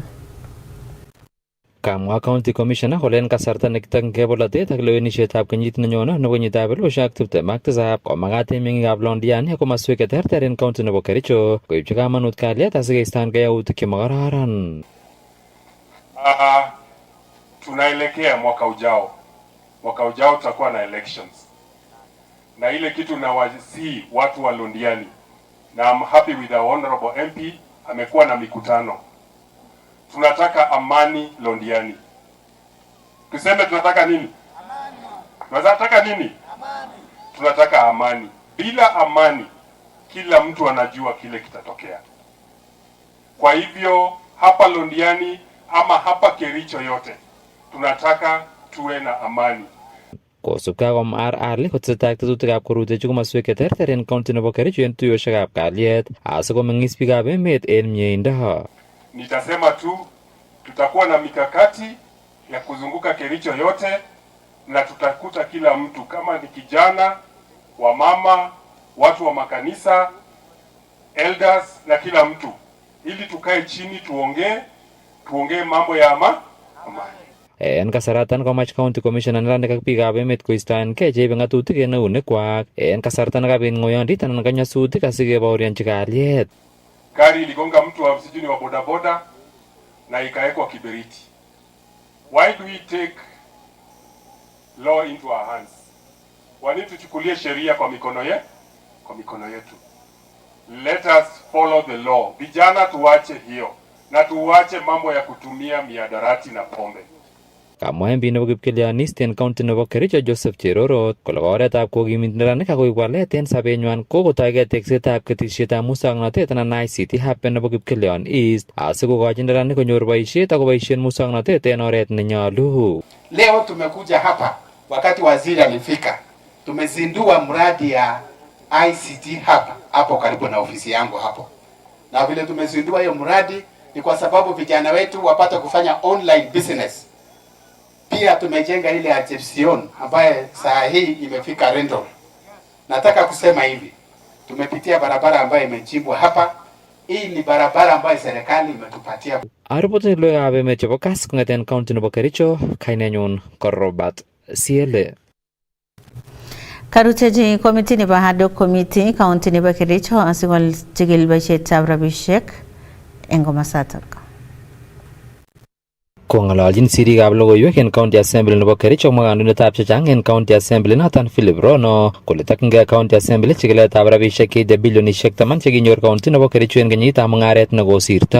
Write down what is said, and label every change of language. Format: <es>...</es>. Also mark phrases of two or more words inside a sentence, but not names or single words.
<kln>Kamwa County Commissioner kole en kasarta nekitokchingei bolotet ak lewenishetab kenyit nenyone nebo kenyitab 2027 ko magat eng meng'ikab Londiani ak komoswek cheterter eng county nebo Kericho koibchi kamanut kalyet asikeistoegei yautik chemakararan.</kln> <sw>Tunaelekea mwaka ujao tutakuwa na elections, na ile kitu nawasihi watu wa Londiani, na</sw> <en>I'm happy with our honorable MP</en> <sw>amekuwa na mikutano. Tunataka amani Londiani. Tuseme tunataka nini? Amani. Tunataka nini? Amani. Tunataka amani. Bila amani kila mtu anajua kile kitatokea. Kwa hivyo hapa Londiani ama hapa Kericho yote tunataka tuwe na amani.</sw> <kln>Kosubkei ak Omar Ali kotesetai ak tetutikab korutechi komoswek cheterter en county nebo Kericho en tuyoshekab kalyet asikomeng'is biikab emet en mieindo.</kln> <sw>Nitasema tu tutakuwa na mikakati ya kuzunguka Kericho yote, na tutakuta kila mtu kama ni kijana, wamama, watu wa makanisa, elders na kila mtu, ili tukae chini tuongee mambo ya amani.</sw> <kln>En kasaratan komach County Commissioner neranik ak biikab emet koistoengei cheibe ng'atutik en eunekwak en kasarta nekabit ng'oyondit anan ko nyasutik asikebaorionchi kalyet.</kln> <sw>Gari iligonga mtu wa sijini wa bodaboda na ikawekwa kiberiti.</sw> <en>Why do we take law into our hands?</en> <sw>Wani tuchukulie sheria kwa mikono yetu.</sw> <en>Let us follow the law.</en> <sw>Vijana tuache hiyo na tuache mambo ya kutumia miadarati na pombe.</sw> <kln>Kamwa MP nebo Kipkelianis en county nebo Kericho Joseph Cherorot kole oretab kokimit neranik akoib walet en sobenywan kokotoige teksetab ketisietab muswoknotet anan ICT hub nebo Kipkelion East asikokochi neranik konyor boisiet ak koboisien muswoknotet en oret nenyolu.</kln> <sw>Leo tumekuja hapa wakati waziri alifika, tumezindua mradi ya ICT hub hapo karibu na ofisi yangu hapo, na vile tumezindua hiyo mradi ni kwa sababu vijana wetu wapate kufanya</sw> <en>online business.</en> <sw>Pia tumejenga ile Aception ambaye saa hii imefika rental. Nataka kusema hivi, tumepitia barabara ambayo imechimbwa hapa. Hii ni barabara ambayo serikali imetupatia.</sw> <kln>Aripoten logoiwekab emet chebo Kass kong'eten county nebo Kericho, kainenyun ko Robert Siele. Karutechi komiti nebo</kln> <en>ad hoc committee</en> <kln>county nebo Kericho asikojigil boisietab rabisiek en komosatok. Kong'ololjin sirikab logoiwek en County Assembly nebo Kericho komwa kandoindetab chechang en County Assembly noton Philip Rono kole tokyingei County Assembly chikiletab rabisiek cheite bilionisiek 10 chekinyor county nebo Kericho en kenyitab mung'aret nekosirto.</kln>